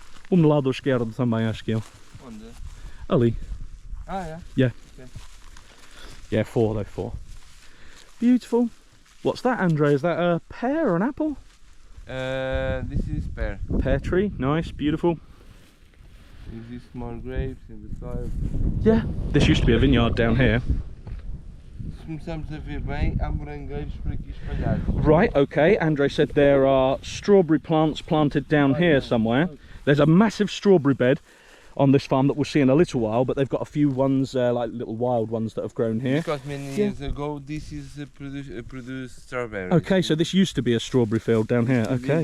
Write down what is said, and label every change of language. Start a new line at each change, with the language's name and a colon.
Portuguese: Lado esquerdo também, acho que é. Onde? Ali.
English: Ah, yeah? Yeah. Okay. Yeah, 4 though, 4. Beautiful. What's that, Andre? Is that a pear or an apple? This is pear. Pear tree, nice, beautiful. Exist more grapes in the soil. Yeah, this used to be a vineyard down here.
Portuguese: Se começamos a ver bem, há morangueiros por aqui espalhados.
English: Right, okay, Andre said there are strawberry plants planted down here somewhere. There's a massive strawberry bed on this farm that we'll see in a little while, but they've got a few ones, like little wild ones that have grown here. Because many years ago, this is produced strawberries. Okay, so this used to be a strawberry field down here, okay.